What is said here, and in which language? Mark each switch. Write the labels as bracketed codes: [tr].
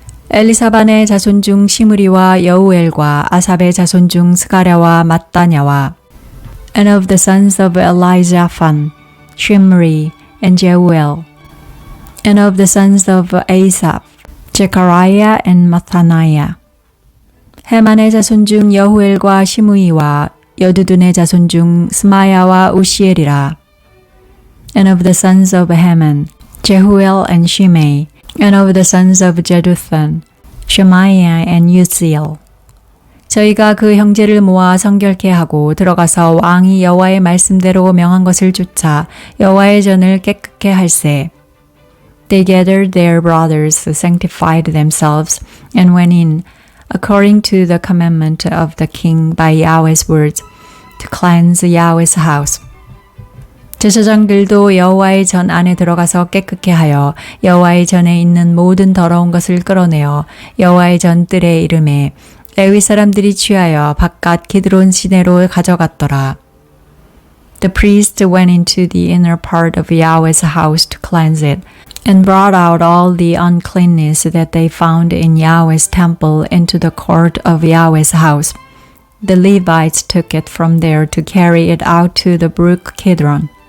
[ko] 엘리사반의 자손 중 시므리와 여우엘과 아삽의 자손 중 스가랴와 mattanya와 [en] And of the sons of Elizaphan, Shimri, and Jeuel, and of the sons of Asaph, Zechariah and Mattaniah. [ko] 헤만의 자손 중 여후엘과 시므이와 여두둔의 자손 중 스마야와 우시엘이라. [en] And of the sons of Heman, Jehuel and Shimei, and of the sons of Jeduthun, Shemaiah and Uzziel. [ko] 저희가 그 형제를 모아 성결케 하고 들어가서 왕이 여호와의 말씀대로 명한 것을 쫓아 여호와의 전을 깨끗게 할세. [en] They gathered their brothers, sanctified themselves, and went in, according to the commandment of the king by Yahweh's words, to cleanse Yahweh's house. [ko] 제사장들도 여호와의 전 안에 들어가서 깨끗게 하여 여호와의 전에 있는 모든 더러운 것을 끌어내어 여호와의 전 뜰에 이름에 레위 사람들이 취하여 바깥 기드론 시내로 가져갔더라. [en] The priest went into the inner part of Yahweh's house to cleanse it, and brought out all the uncleanness that they found in Yahweh's temple into the court of Yahweh's house. The Levites took it from there to carry it out to the brook Kidron.